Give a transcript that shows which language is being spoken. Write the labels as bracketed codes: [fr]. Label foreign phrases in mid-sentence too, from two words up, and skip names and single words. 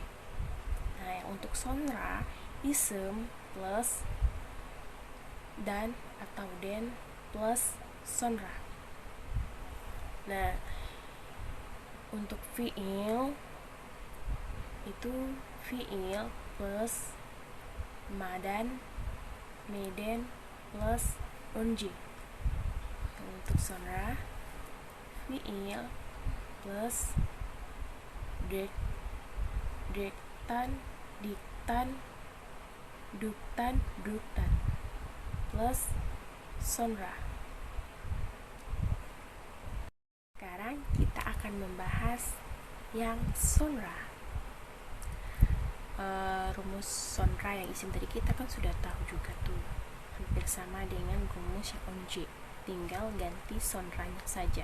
[id] Nah, untuk Sonra, isim plus dan atau den plus Sonra. Nah, untuk fiil itu fiil plus madan, meden plus onje. Untuk Sonra, fiil plus dektan, diktan, duktan, duktan plus Sonra. Sekarang kita akan membahas yang Sonra. Rumus Sonra yang isim tadi kita kan sudah tahu juga tuh, hampir sama dengan rumus yang onje, tinggal ganti Sonranya saja.